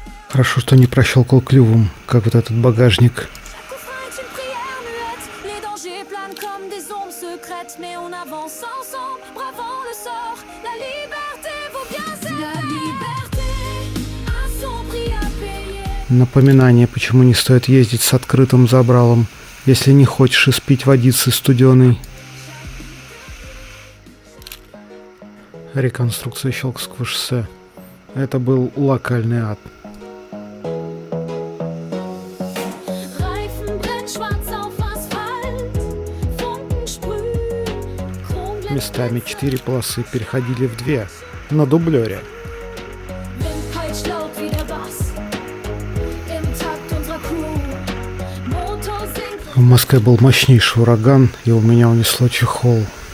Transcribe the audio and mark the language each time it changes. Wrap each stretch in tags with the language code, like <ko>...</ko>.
<ru>Хорошо, что не прощелкал клювом, как вот этот багажник.</ru> <fr>Chaque coup frein est une prière muette. Les dangers planent comme des ombres secrètes, mais on avance ensemble, bravant le sort. La liberté vaut bien ça. La liberté a son prix à payer.</fr> <ru>Напоминание, почему не стоит ездить с открытым забралом, если не хочешь испить водицы студеной. Реконструкция Щелковского шоссе. Это был локальный ад.</ru> <de>Reifen brennt schwarz auf Asphalt, Funken sprühen, Chromglänz</de> <ru>Местами 4 полосы переходили в 2 на дублере.</ru> <de>Wind peitscht laut wie der Bass. Im Takt unserer Crew. Motor singt.</de> <ru>В Москве был мощнейший ураган, и у меня унесло чехол.</ru>